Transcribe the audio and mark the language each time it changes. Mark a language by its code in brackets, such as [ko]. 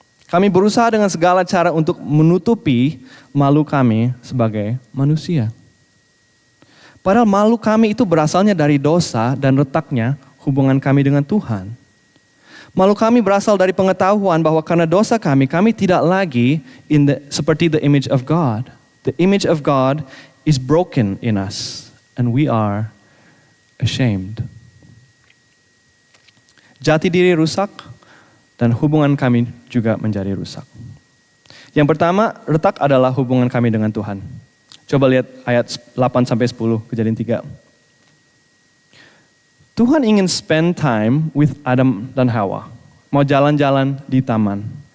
[id] Kami berusaha dengan segala cara untuk menutupi malu kami sebagai manusia. Padahal malu kami itu berasalnya dari dosa dan retaknya hubungan kami dengan Tuhan. Malu kami berasal dari pengetahuan bahwa karena dosa kami tidak lagi seperti [en] the image of God. The image of God is broken in us and we are ashamed. [id] Jati diri rusak dan hubungan kami juga menjadi rusak. Yang pertama, retak adalah hubungan kami dengan Tuhan. Coba lihat ayat 8-10, Kejadian 3. Tuhan ingin [en] spend time with [id] Adam dan Hawa. Mau jalan-jalan di taman.